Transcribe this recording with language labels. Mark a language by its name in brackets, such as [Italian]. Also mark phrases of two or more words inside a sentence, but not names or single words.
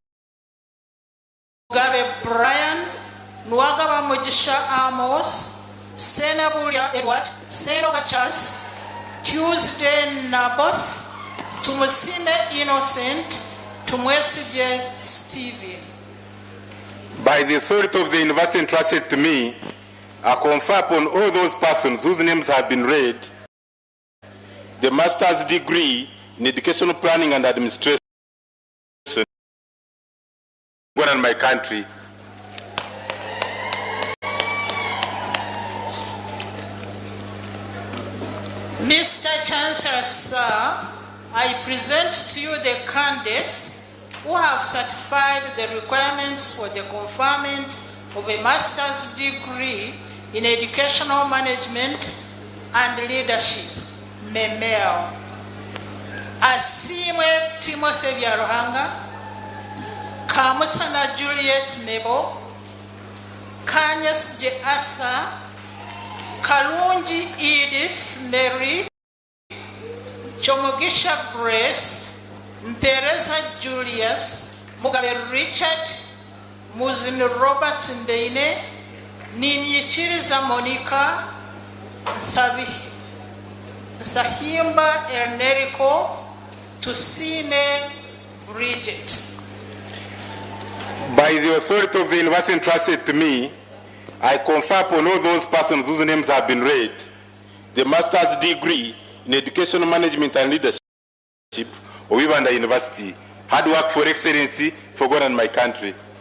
[English] Mugabe Brian, Nwagaba Mujisha Amos, Senaburia Edward, Seroga Charles, Tuesday Naboth, Tumusime Innocent, Tumwesije Stephen. By the authority of the university entrusted to me, I confer upon all those persons whose names have been read the master's degree in educational planning and administration and my country. Mr. Chancellor, sir, I present to you the candidates who have certified the requirements for the conferment of a master's degree in educational management and leadership, MEMEL. Asimwe Timothy Byaruhanga, Kamusana Juliet Nebo, Kanyas J. Arthur, Kalunji Edith Mary, Chomogisha Grace, Mpereza Julius, Mugabe Richard, Muzin Robert Mbeine, Ninyichiriza Monica, Sahimba Ernerico, Tusime Bridget. By the authority of the university entrusted to me, I confer upon all those persons whose names have been read the master's degree in educational management and leadership of Ibanda University, hard work for excellency for God and my country.